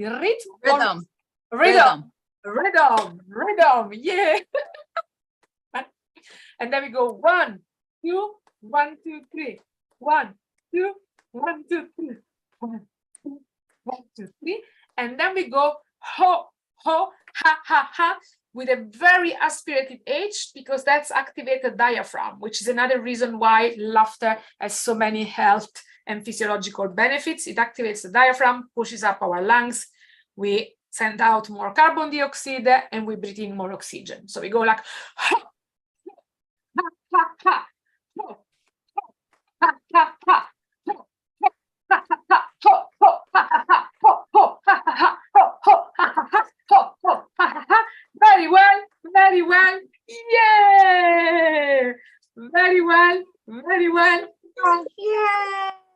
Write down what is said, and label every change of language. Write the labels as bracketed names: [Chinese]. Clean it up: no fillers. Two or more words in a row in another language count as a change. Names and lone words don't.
[English] Rhythm. Yeah. And then we go 1, 2, 1, 2, 3. 1, 2, 1, 2, 3. 1, 2, 1, 2, 3. And then we go ho, ho, ha, ha, ha, with a very aspirated H, because that's activated diaphragm, which is another reason why laughter has so many health and physiological benefits. It activates the diaphragm, pushes up our lungs. We send out more carbon dioxide and we breathe in more oxygen. So we go like ha, ha, ha, ha, ho, ha, ha, ha. Very well, very well. Yeah, very well, very well. Yeah.